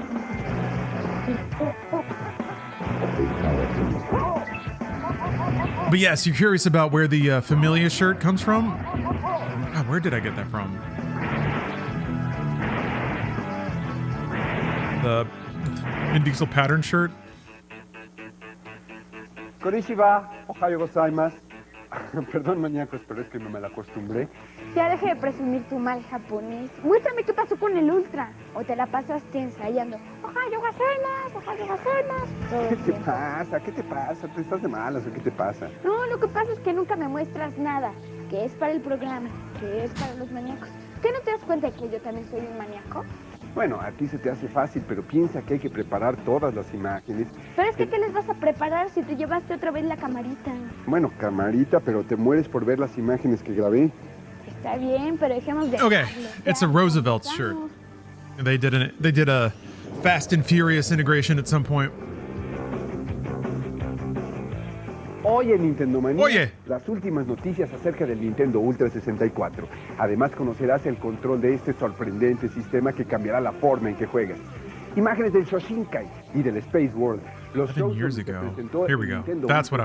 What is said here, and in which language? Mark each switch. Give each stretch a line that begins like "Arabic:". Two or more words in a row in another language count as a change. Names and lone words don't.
English: But yes, you're curious about where the Familia shirt comes from? God, where did I get that from? The Vin Diesel pattern shirt?
Japanese: こんにちは、おはようございます.
Spanish: Perdón, maníacos, pero es que me malacostumbré. Ya deje de presumir tu mal japonés. Muéstrame qué pasó con el Ultra. O te la pasaste ensayando.
Japanese: おはようございます、おはようございます.
Spanish: ¿Qué te pasa? ¿Qué te pasa? ¿Te estás de malas o qué te pasa? No, lo que pasa es que nunca me muestras nada. Que es para el programa, que es para los maníacos. ¿Qué no te das cuenta de que yo también soy un maníaco? Bueno, a ti se te hace fácil, pero piensa que hay que preparar todas las imágenes. Pero es que, ¿qué les vas a preparar si te llevaste otra vez la camarita? Bueno, camarita, pero te mueres por ver las imágenes que grabé. Está bien, pero dejemos de...
English: Okay, it's a Roosevelt shirt. They did a Fast and Furious integration at some point.
Spanish: Oye, Nintendo Manía, Oye. Las últimas noticias acerca del Nintendo Ultra 64. Además, conocerás el control de este sorprendente sistema que cambiará la forma en que juegas. Imágenes del Shoshinkai y del Space World. Los shows
English: Years
Spanish: donde se
English: ago.
Spanish: presentó
English: Here
Spanish: el
English: we go.
Spanish: Nintendo
English: That's what